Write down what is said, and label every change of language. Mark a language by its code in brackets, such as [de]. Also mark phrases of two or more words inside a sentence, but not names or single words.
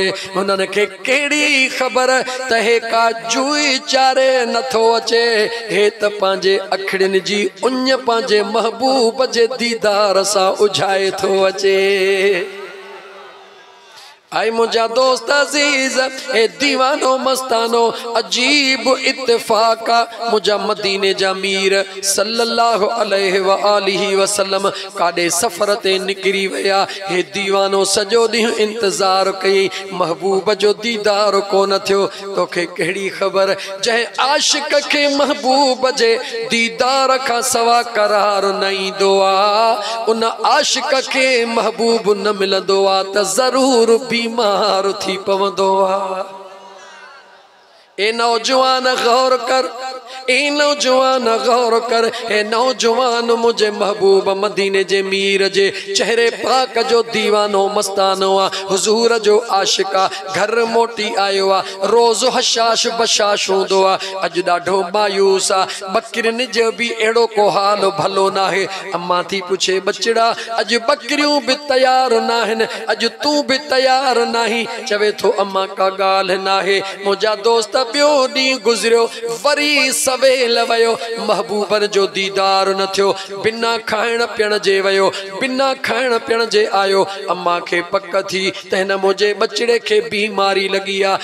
[sd] हुननि खे कहिड़ी ख़बर त हे का जुई चारे नथो अचे, हे त पंहिंजे अखिड़ियुनि जी उञ पंहिंजे महबूब जे दीदार सां उझाए थो अचे। आई मुझा दोस्त अजीज ए दीवानो मस्तानो अजीब इत्तेफाका मुझा मदीने जा मीर [ar] صلى الله عليه وآله وسلم [sd] काडे सफर ते निकरी वया। हे दीवानो सजो ॾींहुं इंतजार कई, महबूब जो दीदार कोन थियो। तोखे कहिड़ी ख़बर जंहिं आशिक खे महबूब जे दीदार खां सवा करार न ईंदो आ, उन आशिक खे महबूब न मिलंदो आ त ज़रूर बीमार थी पवंदो आ। ए नौजवान गौर कर, ए नौजवान गौर कर। हे नौजवान मुझे महबूब मदीने जे मीर जे चेहरे पाक जो दीवानो मस्तानो आ, हुजूर जो आशिका घर मोटी आयो आ। रोज़ हशाश बशाश हूंदो आ, अज ॾाढो मायूस आ। बकरियुनि जो भी एड़ो को हाल भलो नाहे। अम्मा थी पुछे बचड़ा अज बकरियूं भी तैयार नाहिन, अज तू भी तैयार नाही। चवे थो अम्मा का गाल नाहे। मुझा दोस्त ॿियो ॾींहुं गुज़रियो, वरी सवेल वयो, महबूबन जो दीदार न थियो। बिना खाइण पीअण जे वयो, बिना खाइण पीअण जे आयो। अम्मा खे पक थी त हिन मुंहिंजे बचड़े खे बीमारी लगी आ।